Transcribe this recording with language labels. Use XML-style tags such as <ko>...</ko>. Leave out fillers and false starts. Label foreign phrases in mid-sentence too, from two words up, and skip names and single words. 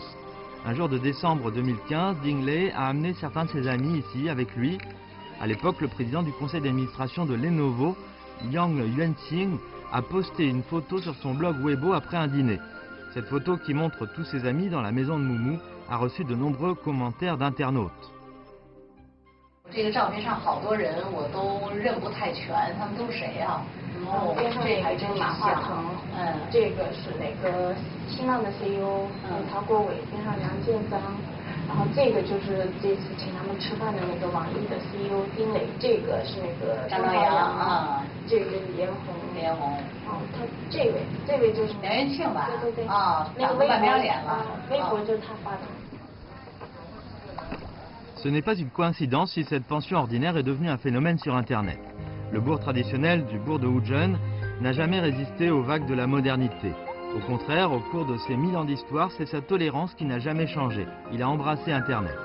<fr>Un jour de décembre 2015, Ding Lei a amené certains de ses amis ici avec lui. À l'époque, le président du conseil d'administration de Lenovo, Yang Yuanqing, a posté une photo sur son blog Weibo après un dîner. Cette photo, qui montre tous ses amis dans la maison de Moumou, a reçu de nombreux commentaires d'internautes.</fr> <zh>这个照片上好多人我都认不太全，他们都是谁啊？边上还真马化腾，这个是那个新浪的 CEO 陶国伟，边上梁建章，然后这个就是这次请他们吃饭的那个网易的 CEO 丁磊，这个是那个张朝阳啊，这个连红，他这位就是梁元庆吧？对对对，那个微博脸了，微博就是他发的。</zh> <fr>Ce n'est pas une coïncidence si cette pension ordinaire est devenue un phénomène sur Internet. Le bourg traditionnel du bourg de Wuzhen n'a jamais résisté aux vagues de la modernité. Au contraire, au cours de ces 1000 ans d'histoire, c'est sa tolérance qui n'a jamais changé. Il a embrassé Internet.</fr>